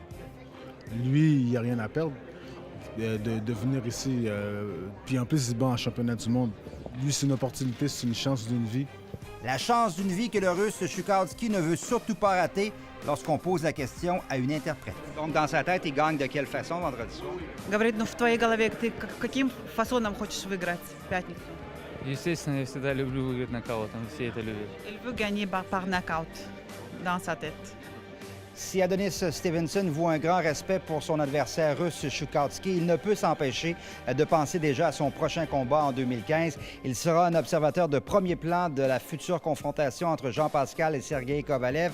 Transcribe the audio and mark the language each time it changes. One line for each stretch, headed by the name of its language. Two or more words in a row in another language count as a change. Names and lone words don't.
French: Lui, il n'y a rien à perdre de venir ici. Puis en plus, il est bon en championnat du monde. Lui, c'est une opportunité, c'est une chance d'une vie. La chance d'une vie que le Russe Chukowski ne veut surtout pas rater lorsqu'on pose la question à une interprète. Donc, dans sa tête, il gagne de quelle façon vendredi soir?
Russian: Говорит, ну в твоей голове ты каким фасоном хочешь выиграть в пятницу? Естественно, я всегда люблю выиграть нокаутом, все это любят.
French: Il veut gagner par knockout dans sa tête. Si Adonis Stevenson voue un grand respect pour son adversaire russe Chukowski, il ne peut s'empêcher de penser déjà à son prochain combat en 2015. Il sera un observateur de premier plan de la future confrontation entre Jean Pascal et Sergei Kovalev.